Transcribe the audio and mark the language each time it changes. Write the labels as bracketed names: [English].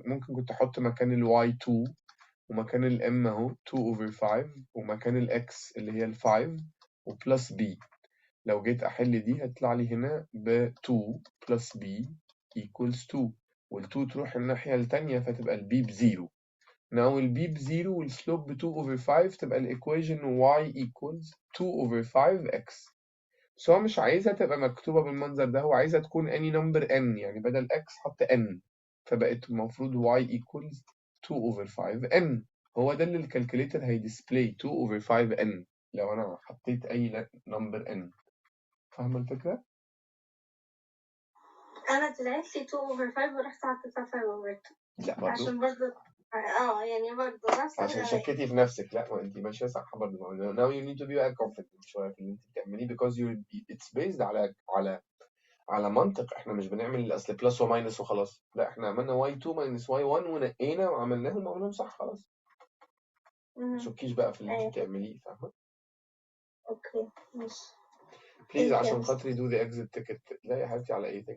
[Arabic] ممكن كنت أحط مكان ال y 2 ومكان ال m أهو 2 over 5 ومكان ال x اللي هي ال 5 وبلس b. لو جيت أحل دي هتطلع لي هنا ب 2 [English] plus b equals 2، [Arabic] وال 2 تروح الناحية التانية فتبقى ال b ب0. Now ال b ب0 والسلوب ب 2 over 5 تبقى الإيكويشن [English] y equals 2 over 5x. [Arabic] بس هو مش عايزها تبقى مكتوبة بالمنظر ده، هو عايزها تكون any number n، يعني بدل x حط n، فبقت المفروض y equals 2/5n. هو ده اللي الكالكوليتر هيديسبلاي 2/5n لو أنا حطيت أي number n. فاهمة الفكرة؟ انا طلعت لي 2/5 ورحت حطيتها 5/2 لا برضه عشان برضه يعني برضه نفس عشان الغباء. شكيتي في نفسك. لا ما انت ماشيه صح برضه. [English] now you need to be confident [Arabic] شويه في اللي انت بتعمليه [English] because it's based [Arabic] على منطق. احنا مش بنعمل اصل بلس وماينس وخلاص، لا احنا عملنا y2 minus y1 ونقينا وعملناهم صح خلاص. ما تشكيش بقى في اللي انت بتعمليه. فاهمه؟ اوكي ماشي. بليز عشان خاطري [English] do the exit ticket. [Arabic] لا يا حبيبتي على ايه.